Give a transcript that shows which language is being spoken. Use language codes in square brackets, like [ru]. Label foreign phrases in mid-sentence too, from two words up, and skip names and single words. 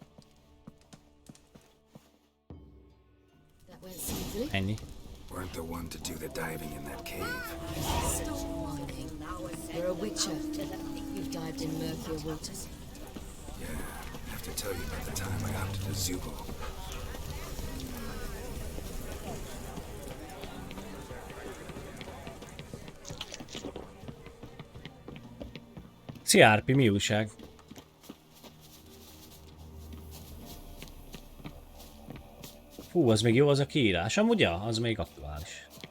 [en] That went smoothly. [hu] Ennyi. [en] Weren't the one to do the diving in that cave. Stop whining. You're a witcher. You've dived in murkier waters. Yeah, I have to tell you about the time I opted a Zubo. [hu] Szia Árpi, mi újság? Fú, az még jó az a kiírás, amúgy ja, az még aktuális.